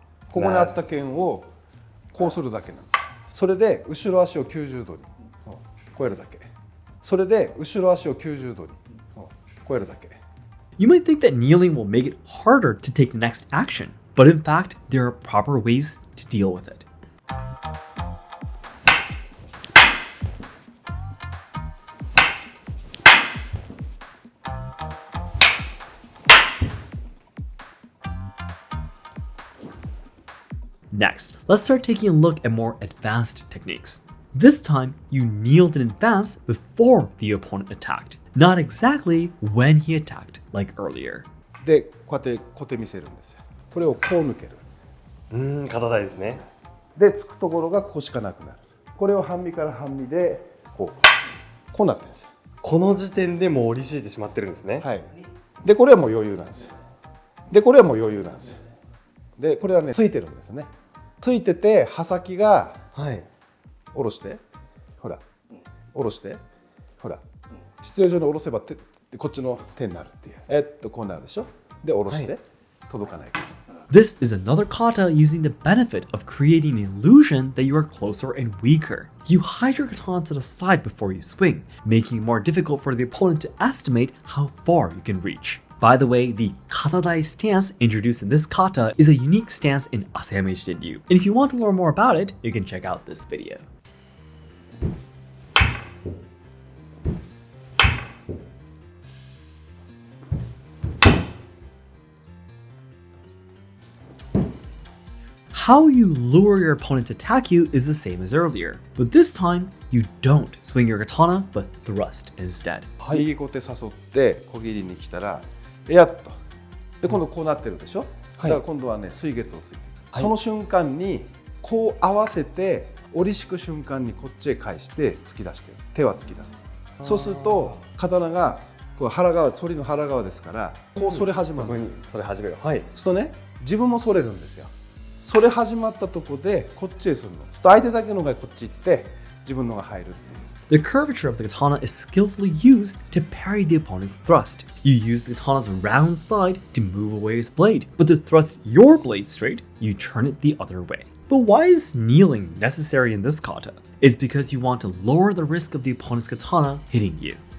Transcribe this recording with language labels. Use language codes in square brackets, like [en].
[ja] ここにあった剣をこうするだけなんです。それで後ろ足を90度にこうやるだけ。それで後ろ足を90度にこうやるだけ。 [en] You might think that kneeling will make it harder to take the next action, but in fact, there are proper ways to deal with it. Next, let's start taking a look at more advanced techniques. This time, you kneeled in advance before the opponent attacked, not exactly when he attacked like earlier. [ja] で、こうやって小手見せるんですよ。これをこう抜ける。肩台ですね。で、つくところがここしかなくなる。これを半身から半身でこうなってるんですよ。この時点でもう折り敷いてしまってるんですね。で、これはもう余裕なんですよ。で、これはもう余裕なんですよ。で、これはね、ついてるんですね。ついてて、刃先が下ろして、ほら、下ろして、ほら、必要以上に下ろせばこっちの手になるっていう。こうなるでしょ。で、下ろして、届かない。 [en] This is another kata using the benefit of creating an illusion that you are closer and weaker. You hide your katana to the side before you swing, making it more difficult for the opponent to estimate how far you can reach. By the way, the katadai stance introduced in this kata is a unique stance in Asayama Ichiden. And if you want to learn more about it, you can check out this video. How you lure your opponent to attack you is the same as earlier, but this time you don't swing your katana but thrust instead. [ja] 右小手誘って小切りに来たらやっとで今度こうなってるでしょ、だから今度はね水月をついてる、その瞬間にこう合わせて折り敷く瞬間にこっちへ返して突き出してる、手は突き出す。そうすると刀がこう腹側、反りの腹側ですからこう反れ始まるんです。それ始める。はい。そうするとね自分も反れるんですよ。それ始まったとこでこっちへするの。そうすると相手だけのがこっち行って自分のが入るっていう。 [en] The curvature of the katana is skillfully used to parry the opponent's thrust. You use the katana's round side to move away its blade, but to thrust your blade straight, you turn it the other way. But why is kneeling necessary in this kata? It's because you want to lower the risk of the opponent's katana hitting you.